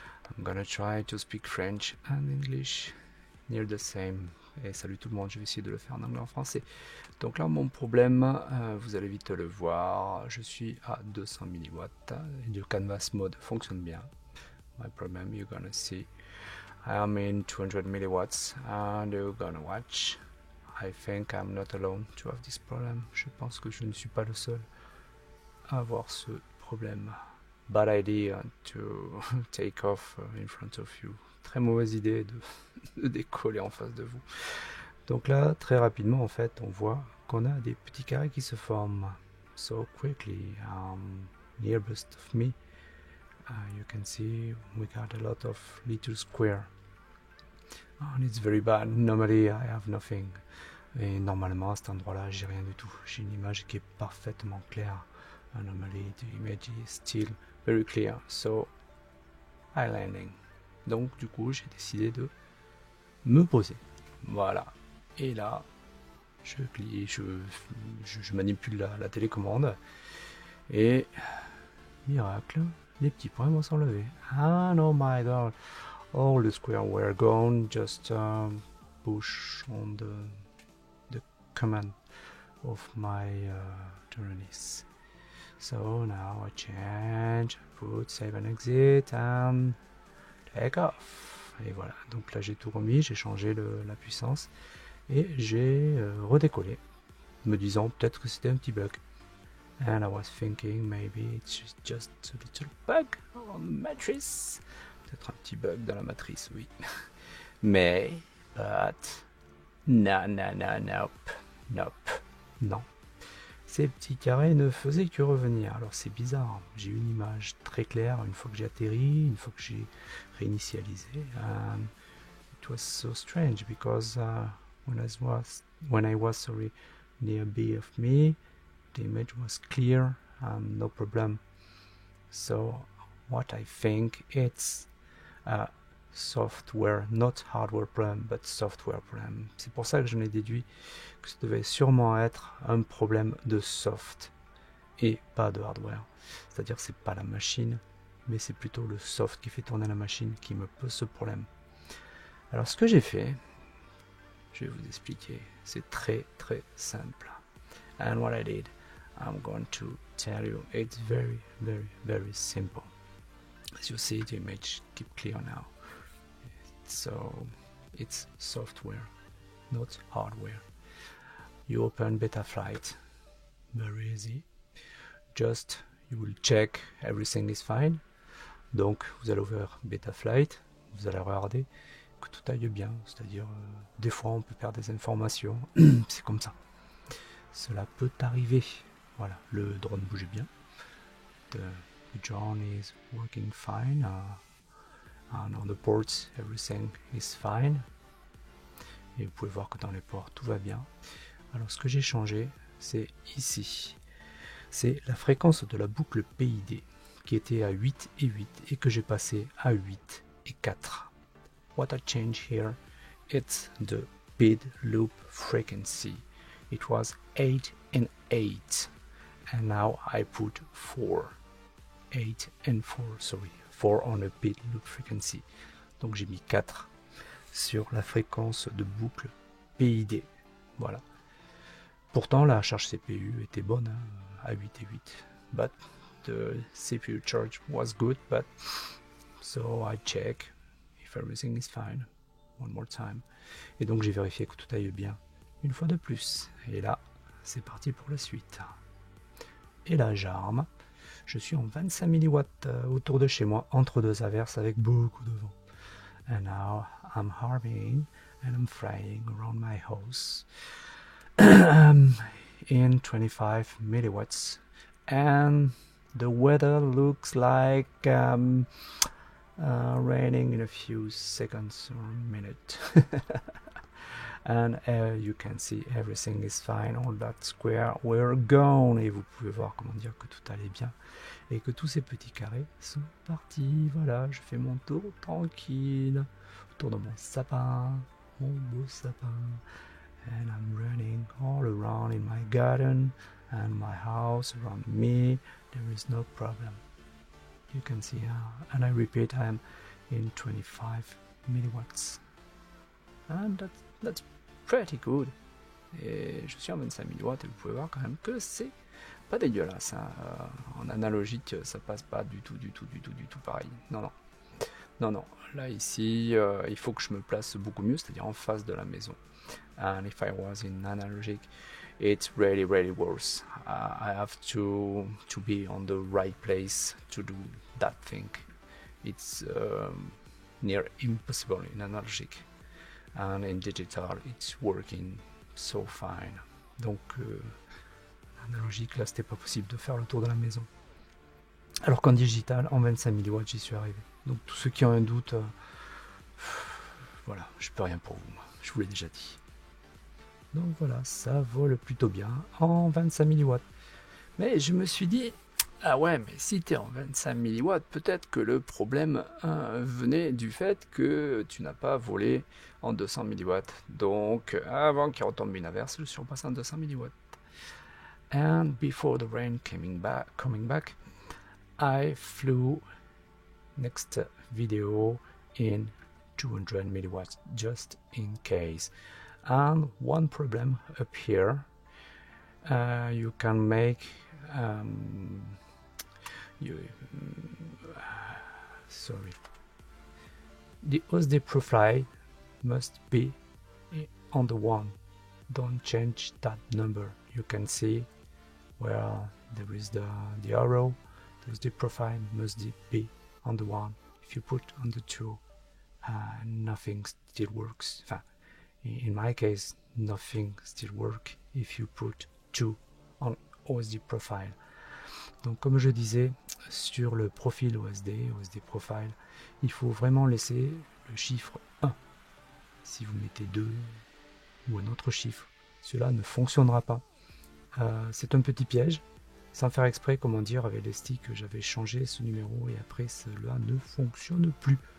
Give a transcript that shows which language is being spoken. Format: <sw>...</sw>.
<en>I'm gonna try to speak French and English near the same.</en> <fr>Et salut tout le monde, je vais essayer de le faire en anglais et en français. Donc là, mon problème, vous allez vite le voir, je suis à 200 milliwatts et le canvas mode fonctionne bien.</fr> <en>My problem, you're gonna see, I am in 200 milliwatts and you're gonna watch. I think I'm not alone to have this problem.</en> <fr>Je pense que je ne suis pas le seul à avoir ce problème.</fr> <en>Bad idea to take off in front of you.</en> <fr>Très mauvaise idée de décoller en face de vous. Donc là, très rapidement, en fait, on voit qu'on a des petits carrés qui se forment.</fr> <en>So quickly, nearest of me, you can see we got a lot of little square. And it's very bad. Normally, I have nothing.</en> <fr>Et normalement, à cet endroit-là, j'ai rien du tout. J'ai une image qui est parfaitement claire.</fr> <en>And normally, the image is still very clear. So, I landing.</en> <fr>Donc, du coup, j'ai décidé de me poser. Voilà. Et là, je manipule la télécommande. Et, miracle, les petits points vont s'enlever.</fr> <en>Ah no, my god. All the square were gone. Just push on the command of my journalist. So now I change, put save and exit and take off.</en> <fr>Et voilà, donc là j'ai tout remis, j'ai changé la puissance et j'ai redécollé, me disant peut-être que c'était un petit bug.</fr> <en>And I was thinking maybe it's just a little bug on the matrice.</en> <fr>Peut-être un petit bug dans la matrice, oui. Mais,</fr> <en>but, nope,</en> <fr>non. Ces petits carrés ne faisaient que revenir. Alors c'est bizarre, j'ai une image très claire une fois que j'ai atterri, une fois que j'ai réinitialisé.</fr> <en>It was so strange because when I was near B of me, the image was clear, no problem. So what I think it's a software, not hardware problem, but software problem.</en> <fr>C'est pour ça que j'en ai déduit que ça devait sûrement être un problème de soft et pas de hardware. C'est-à-dire que c'est pas la machine, mais c'est plutôt le soft qui fait tourner la machine qui me pose ce problème. Alors ce que j'ai fait, je vais vous expliquer, c'est très simple.</fr> <en>And what I did, I'm going to tell you, it's very simple. As you see, the image keep clear now. So it's software, not hardware. You open Betaflight, very easy. Just you will check everything is fine.</en> <fr>Donc vous allez ouvrir Betaflight, vous allez regarder que tout aille bien. C'est-à-dire des fois on peut perdre des informations, c'est comme ça. Cela peut arriver. Voilà, le drone bougeait bien.</fr> <en>The drone is working fine. And on the ports, everything is fine.</en> <fr>Et vous pouvez voir que dans les ports, tout va bien. Alors, ce que j'ai changé, c'est ici. C'est la fréquence de la boucle PID qui était à 8 et 8 et que j'ai passé à 8 et 4.</fr> <en>What I change here, it's the PID loop frequency. It was 8 and 8. And now I put 4. 8 and 4, sorry. 4 on a PID loop frequency.</en> <fr>Donc j'ai mis 4 sur la fréquence de boucle PID. Voilà. Pourtant la charge CPU était bonne, hein, à 8 et 8.</fr> <en>But the CPU charge was good, but so I check if everything is fine. One more time.</en> <fr>Et donc j'ai vérifié que tout aille bien une fois de plus. Et là, c'est parti pour la suite. Et là j'arme. Je suis en 25 milliwatts autour de chez moi, entre deux averses avec beaucoup de vent.</fr> <en>And now I'm harving and I'm flying around my house in 25 milliwatts. And the weather looks like raining in a few seconds or a minute. And you can see everything is fine, all that square were gone.</en> <fr>Et vous pouvez voir comment dire que tout allait bien et que tous ces petits carrés sont partis. Voilà, je fais mon tour tranquille autour de mon sapin, mon beau sapin.</fr> <en>And I'm running all around in my garden and my house around me. There is no problem. you can see, and I repeat, I am in 25 milliwatts, and that's pretty good.</en> <fr>Et je suis en 25 milliwatts, et vous pouvez voir quand même que c'est pas dégueulasse, hein. En analogique, ça passe pas du tout pareil. Non, là ici, il faut que je me place beaucoup mieux, c'est-à-dire en face de la maison.</fr> <en>And if I was in analogic, it's really worse. I have to be on the right place to do that thing. It's near impossible in analogic, and in digital it's working so fine.</en> <fr>Donc analogique, là c'était pas possible de faire le tour de la maison. Alors qu'en digital, en 25 milliwatts, j'y suis arrivé. Donc tous ceux qui ont un doute, voilà, je peux rien pour vous, je vous l'ai déjà dit. Donc voilà, ça vole plutôt bien en 25 milliwatts. Mais je me suis dit, ah ouais, mais si tu es en 25 milliwatts, peut-être que le problème venait du fait que tu n'as pas volé en 200 milliwatts. Donc avant qu'il retombe une averse, je suis repassé en 200 milliwatts.</fr> <en>And before the rain coming back, I flew next video in 200 milliwatts just in case. And one problem up here, you can make the OSD profile must be on the one. Don't change that number. You can see where there is the arrow. The OSD profile must be on the one. If you put on the two, nothing still works. In my case, nothing still works if you put 2 on OSD profile.</en> <fr>Donc comme je disais, sur le profil OSD profile, il faut vraiment laisser le chiffre 1. Si vous mettez 2 ou un autre chiffre, cela ne fonctionnera pas. C'est un petit piège. Sans faire exprès, comment dire, avec les sticks, j'avais changé ce numéro et après cela ne fonctionne plus.</fr>